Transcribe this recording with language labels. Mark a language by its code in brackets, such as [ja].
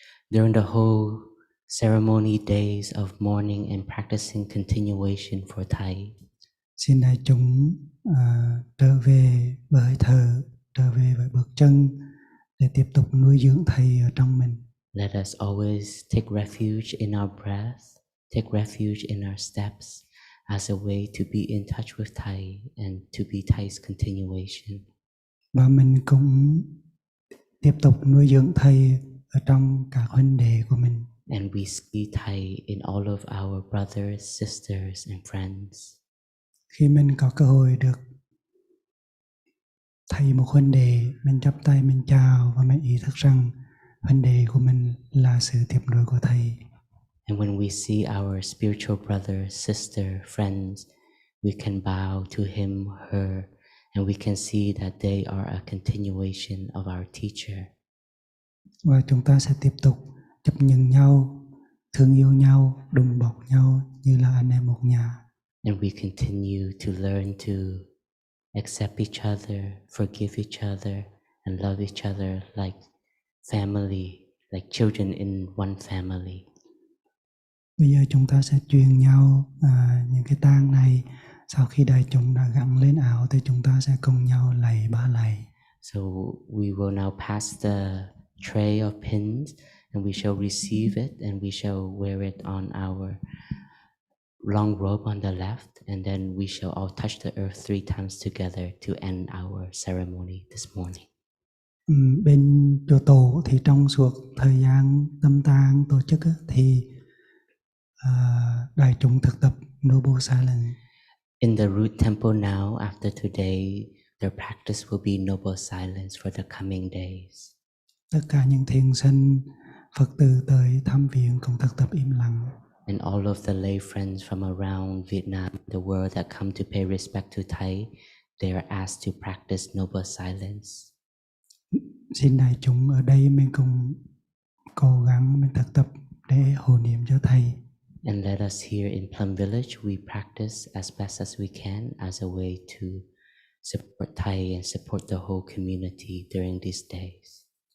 [en] during the whole ceremony days of mourning and practicing continuation for Thay, [vi] xin đại chúng trở về với hơi thở, trở về với bước chân để tiếp tục nuôi dưỡng Thầy ở trong mình. [en] Let us always take refuge in our breath, take refuge in our steps as a way to be in touch with Thay and to be Thay's continuation. [vi] Và mình cũng tiếp tục nuôi dưỡng Thầy ở trong các huynh đệ của mình. [en] And we see Thay in all of our brothers, sisters and friends. [vi] Khi mình có cơ hội được thầy một huynh đệ, mình chắp tay mình chào và mình ý thức rằng huynh đệ của mình là sự tiếp nối của Thầy. [en] And when we see our spiritual brother, sister, friends, we can bow to him, her, and we can see that they are a continuation of our teacher. [vi] Và chúng ta sẽ tiếp tục chấp nhận nhau, thương yêu nhau, đùm bọc nhau như là anh em một nhà. [en] And we continue to learn to accept each other, forgive each other, and love each other like family, like children in one family. [vi] Bây giờ chúng ta sẽ truyền nhau những cái tang này. Sau khi đại chúng đã gắn lên áo thì chúng ta sẽ cùng nhau lạy 3 lạy. [en] So we will now pass the tray of pins and we shall receive it and we shall wear it on our long robe on the left, and then we shall all touch the earth 3 times together to end our ceremony this morning. [vi] Bên chùa tổ thì trong suốt thời gian tâm tang tổ chức thì đại chúng thực tập Noble Silence. [en] In the root temple now, after today, their practice will be Noble Silence for the coming days. [vi] Tất cả những thiền sinh Phật tử tới thăm viện cũng thực tập im lặng. [en] And all of the lay friends from around Vietnam, the world that come to pay respect to Thay, they are asked to practice noble silence. [vi] Xin đại chúng ở đây mình cùng cố gắng mình thực tập để hộ niệm cho Thầy. [en] And let us here in Plum Village, we practice as best as we can as a way to support Thay and support the whole community during these days.